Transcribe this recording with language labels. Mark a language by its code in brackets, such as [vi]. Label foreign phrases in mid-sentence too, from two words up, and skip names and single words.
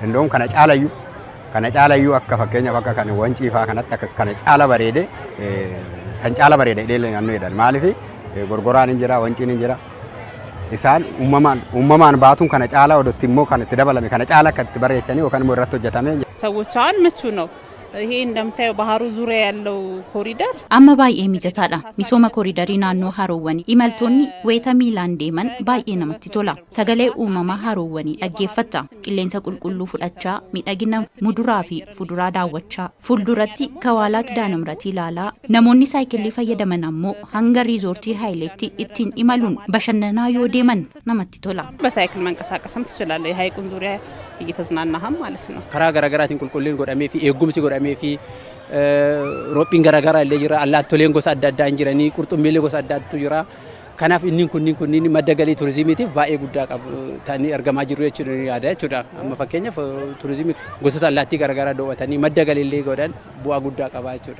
[om] Indoon kana caalayyuu akka fakkeenyaaf akka kan wanciifaa kanatti akkas kana caala bareede san caala bareede dheelee naannoo jedhan. Maaliif gorgoraan hin jira, wanciin hin jira. Isaan uumamaan baatuun kana caala odotti immoo kan itti dabalame kana caala akka itti bareechanii yookaan immoo irratti hojjetame. [am] ሰዎች አሁን ምቹ ነው። ይሄ እንደምታየው ባህሩ ዙሪያ ያለው ኮሪደር [om] amma baay'ee mijataadha. Misooma koriidarii naannoo haroowwanii imaltoonni wayita miilaan deeman baay'ee namatti tola. Sagalee uumamaa haroowwanii dhaggeeffatta. Qilleensa qulqulluu fudhachaa miidhagina muduraa fi fuduraa daawwachaa fuulduratti kawaalaa kidaanamratii ilaalaa namoonni saayikilii fayyadaman ammoo hanga riizoortii haayileetti ittiin imaluun bashannanaa yoo deeman namatti tola. [am] በሳይክል መንቀሳቀስም ትችላለህ። የሀይቁን ዙሪያ እየተዝናናህም ማለት ነው። [om] karaa garaagaraatiin qulqulliin godhamee fi eegumsi godhamee fi roophiin garaagaraa illee jira. Allaattoleen gosa adda addaa jiranii, qurxummiilee gosa adda addaatu jira. Kanaaf kunniin madda galii turizimiitiif baay'ee guddaa qabu ta'anii argamaa jiru jechuudha. Amma fakkeenyaaf turizimii gosoota allaattii garaagaraa daawwatanii madda galiillee godhan bu'aa guddaa qaba jechuudha.